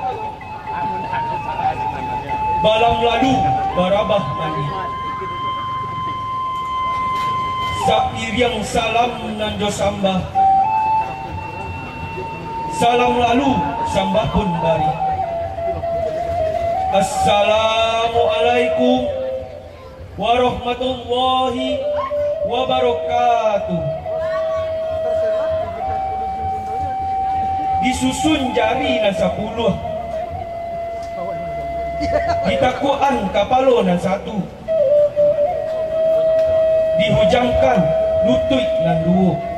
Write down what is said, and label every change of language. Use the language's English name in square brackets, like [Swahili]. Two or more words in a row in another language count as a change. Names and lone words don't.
[Minangkabau] Balam lalu barabah mani. Sapiriang salam nan jo sambah. Salam lalu sambah pun bari. [Arabic] السلام عليكم ورحمة الله وبركاته. [Minangkabau] Disusun jari nan 10. Ditakuan kapalo nan 1. Dihujangkan lutut nan 2.